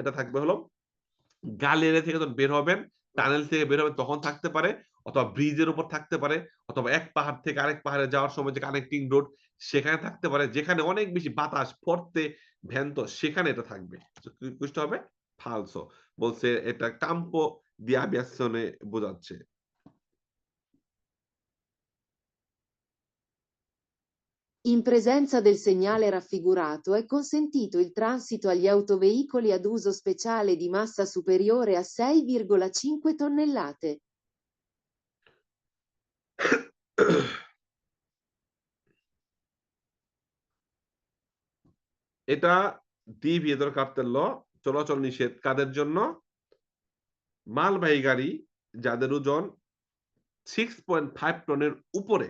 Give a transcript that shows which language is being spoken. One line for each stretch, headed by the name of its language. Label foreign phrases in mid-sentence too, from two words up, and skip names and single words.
Bangla: এটা থাকবে হলো গালেরিয়া থেকে যখন বের হবেন, টানেল থেকে বের হবেন তখন থাকতে পারে অথবা ব্রিজের উপর থাকতে পারে অথবা এক পাহাড় থেকে আরেক পাহাড়ে যাওয়ার সময় যে কানেক্টিং রোড সেখানে থাকতে পারে। যেখানে অনেক বেশি বাতাস,
Italian: forte vento
Bangla: সেখানে এটা থাকবে। কুইজটা হবে ফালসো। বলছে এটা
Italian: campo di aviazione
Bangla: বোঝাচ্ছে।
Italian: In presenza del segnale raffigurato è consentito il transito agli autoveicoli ad uso speciale di massa superiore a 6,5 tonnellate.
Bangla: এটা ডি ভিয়েতর কার্তেল ল চলাচল নিষেধ কাদের জন্য? মালবাহী গাড়ি যাদের ওজন 6.5 টনের উপরে।